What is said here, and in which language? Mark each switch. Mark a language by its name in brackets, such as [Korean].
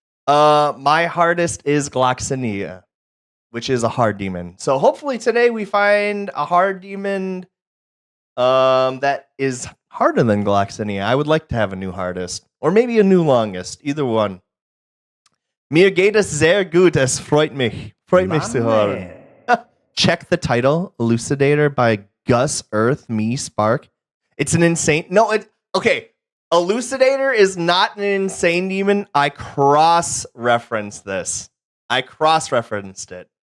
[English] My hardest is Gloxinia, which is a hard demon. So hopefully today we find a hard demon that is harder than Gloxinia. I would like to have a new hardest, or maybe a new longest, either one. [German] Mir geht es sehr gut, es freut mich. Freut mich zu hören. [English] Check the title, Elucidator by Gus, Earth, Me, Spark. It's an insane... Okay, Elucidator is not an insane demon. I cross-referenced this. I cross-referenced it.